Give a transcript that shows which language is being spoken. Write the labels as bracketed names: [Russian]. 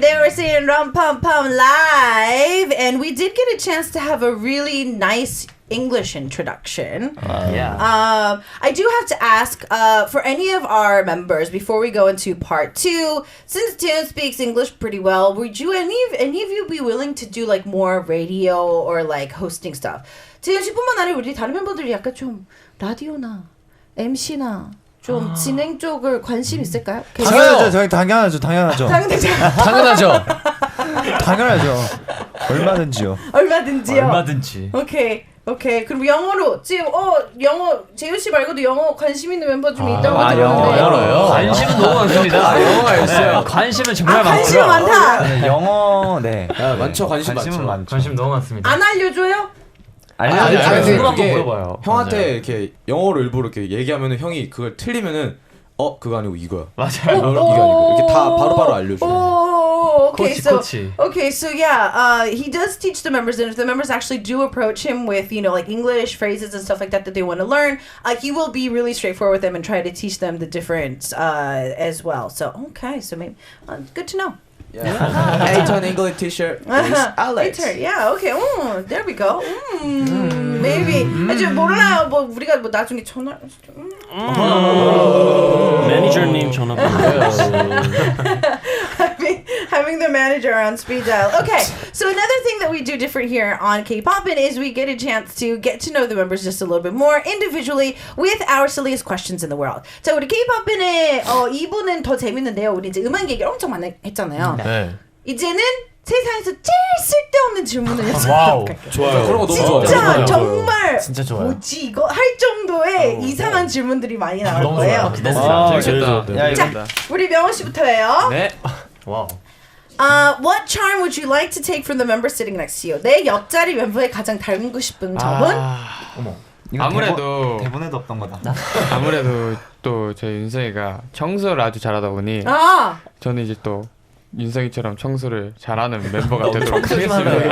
[English] They were singing Rum Pum Pum live. And we did get a chance to have a really nice English introduction. I do have to ask for any of our members before we go into part 2, since Tune speaks English pretty well, would you any of you be willing to do like more radio or like hosting stuff? [Korean] Tune 씨뿐만 아니라 우리 다른 멤버들이 약간 좀 라디오나 MC나 좀 진행 쪽을 관심 있을까요? 당연하죠. 당연하죠. 당연하죠. 얼마든지요. 얼마든지요. 얼마든지. [English] Okay. 오케이. [Korean] 그럼 영어로 지금 영어 재윤 씨 말고도 영어 관심 있는 멤버 중에 있다고 들었는데. 영어로요? 관심은 너무 많습니다. 영어가 있어요. 관심은 정말 많고요. 관심은 많다. 네, 영어 네. 많죠. 관심은 많죠. 관심 너무 많습니다. 안 알려줘요? 아니 궁금한 거 이게 물어봐요. 형한테 맞아요. 이렇게 영어로 일부러 이렇게 얘기하면은 형이 그걸 틀리면은 그거 아니고 이거야. 맞아요. 이게 아니고 이렇게 다 바로바로 알려줘. [English] Okay, so yeah, he does teach the members, and if the members actually do approach him with, like English phrases and stuff like that they want to learn, he will be really straightforward with them and try to teach them the difference as well. So okay, so maybe good to know. Yeah. A-turn English T-shirt is Alex. A-turn, yeah, okay. There we go. Maybe. [Korean] 아직 몰라요. 뭐 우리가 뭐 나중에 전화. 매니저님 전화 [English] having the manager on speed dial. Okay, so another thing that we do different here on K-Poppin' is we get a chance to get to know the members just a little bit more individually with our silliest questions in the world. [Korean] 자, 우리 K-Poppin'의 2부는 더 재밌는데요. 우리 이제 음악 얘기를 엄청 많이 했잖아요. 네. 이제는 세상에서 제일 쓸데없는 질문을 와우. 좋아요. 그런 거 너무 좋아요. 진짜 정말 진짜 좋아요. 뭐지 이거 할 정도의 이상한 질문들이 많이 나올 너무 거예요. 좋아요. 재밌겠다. 자, 우리 명호 씨부터예요. 네. 와우. [English] What charm would you like to take from the member sitting next to you? [Korean] 내 옆자리 멤버에 가장 닮고 싶은 점은? 어머. 아무래도 대본에도 없던 거다. 아무래도 또 제 윤성이가 청소를 아주 잘하다 보니 저는 이제 또 윤성이처럼 청소를 잘하는 멤버가 되도록 하겠습니다.